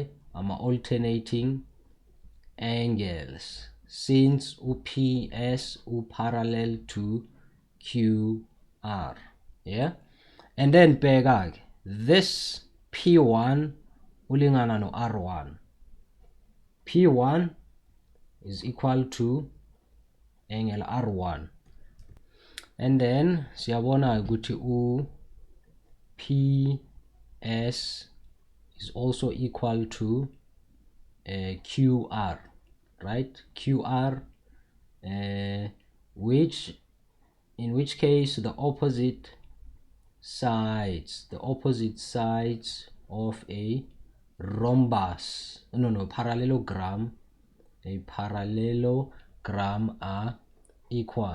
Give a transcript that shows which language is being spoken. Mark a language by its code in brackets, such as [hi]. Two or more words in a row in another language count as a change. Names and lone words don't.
[en] I'm alternating angles since PS parallel to QR. Yeah, and then bheka this P1 [zu] ulingana no [en] R1. P1 is equal to angle R1, and then [zu] siyabona ukuthi [en] PS is also equal to QR, right? QR, which in which case the opposite sides of a rhombus, parallelogram, a parallelogram are equal.